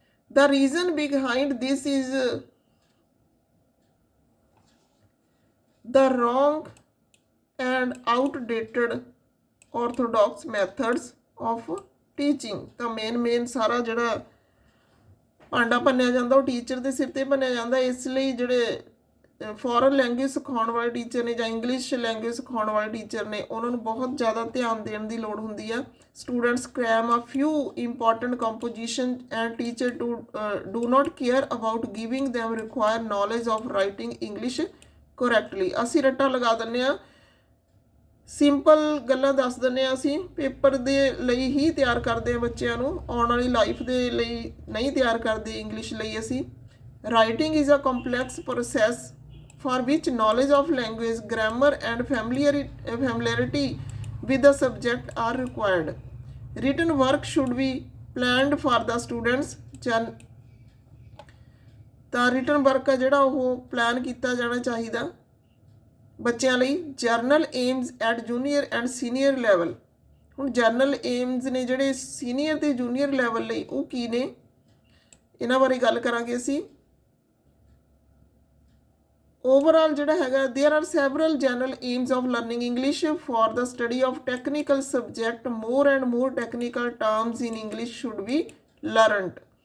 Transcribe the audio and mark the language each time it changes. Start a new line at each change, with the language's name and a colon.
English: The reason behind this is the wrong and outdated orthodox methods of teaching. The main
Punjabi: ਸਾਰਾ ਜਿਹੜਾ ਭਾਂਡਾ ਭੰਨਿਆ ਜਾਂਦਾ ਉਹ ਟੀਚਰ ਦੇ ਸਿਰ ਤੇ ਭੰਨਿਆ ਜਾਂਦਾ। ਇਸ ਲਈ ਜਿਹੜੇ ਫੋਰਨ ਲੈਂਗੁਏਜ ਸਿਖਾਉਣ ਵਾਲੇ ਟੀਚਰ ਨੇ ਜਾਂ ਇੰਗਲਿਸ਼ ਲੈਂਗੁਏਜ ਸਿਖਾਉਣ ਵਾਲੇ ਟੀਚਰ ਨੇ ਉਹਨਾਂ ਨੂੰ ਬਹੁਤ ਜ਼ਿਆਦਾ ਧਿਆਨ ਦੇਣ ਦੀ ਲੋੜ ਹੁੰਦੀ ਆ।
English: Students cram a few important compositions and teacher do not care about giving them required knowledge of writing English correctly.
Punjabi: ਅਸੀਂ ਰੱਟਾ ਲਗਾ ਦਿੰਦੇ ਆ, ਸਿੰਪਲ ਗੱਲਾਂ ਦੱਸ ਦਿੰਦੇ ਆ, ਅਸੀਂ ਪੇਪਰ ਦੇ ਲਈ ਹੀ ਤਿਆਰ ਕਰਦੇ ਹਾਂ ਬੱਚਿਆਂ ਨੂੰ, ਆਉਣ ਵਾਲੀ ਲਾਈਫ ਦੇ ਲਈ ਨਹੀਂ ਤਿਆਰ ਕਰਦੇ ਇੰਗਲਿਸ਼ ਲਈ ਅਸੀਂ।
English: Writing is a complex process for which knowledge of language, grammar and familiarity with the subject are required. Written work should be planned for the students.
Punjabi: ਤਾਂ written work ਆ ਜਿਹੜਾ ਉਹ ਪਲਾਨ ਕੀਤਾ ਜਾਣਾ ਚਾਹੀਦਾ ਬੱਚਿਆਂ ਲਈ।
English: General aims at junior and senior level.
Punjabi: ਹੁਣ ਜਰਨਲ ਏਮਸ ਨੇ ਜਿਹੜੇ ਸੀਨੀਅਰ ਤੇ ਜੂਨੀਅਰ ਲੈਵਲ ਲਈ ਉਹ ਕੀ ਨੇ, ਇਹਨਾਂ ਬਾਰੇ ਗੱਲ ਕਰਾਂਗੇ ਅਸੀਂ।
English: Overall
Punjabi: ਜਿਹੜਾ ਹੈਗਾ
English: there are several general aims of learning English for the study of technical subject. More and more technical terms in English should be learned.